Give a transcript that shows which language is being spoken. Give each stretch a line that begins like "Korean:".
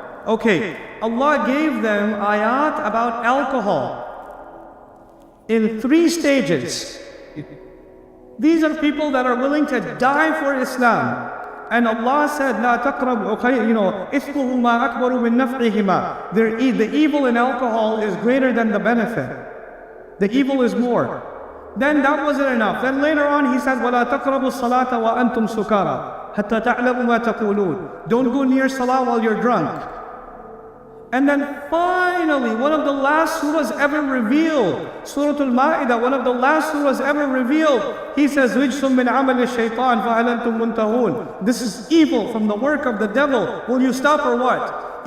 English: Okay, Allah gave them ayat about alcohol in 3 stages. These are people that are willing to die for Islam. And Allah said,
Arabic: "La taqrabu," إِثْمُهُمَا أَكْبَرُ مِنْ نَفْعِهِمَا.
English: The evil in alcohol is greater than the benefit. The evil is more. Then that wasn't enough. Then later on He said,
Arabic: وَلَا تَقْرَبُوا الصَّلَاةَ وَأَنْتُمْ سُكَارَى حَتَّى تَعْلَمُوا مَا تَقُولُونَ.
English: Don't go near salah while you're drunk. And then finally, one of the last surahs ever revealed, Surah Al-Ma'idah, one of the last surahs ever revealed, He says,
Arabic: رِجْسٌ مِّنْ عَمَلِ الشَّيْطَانِ فَهَلْ أَنْتُمْ مُنْتَهُونَ.
English: This is evil from the work of the devil. Will you stop or what?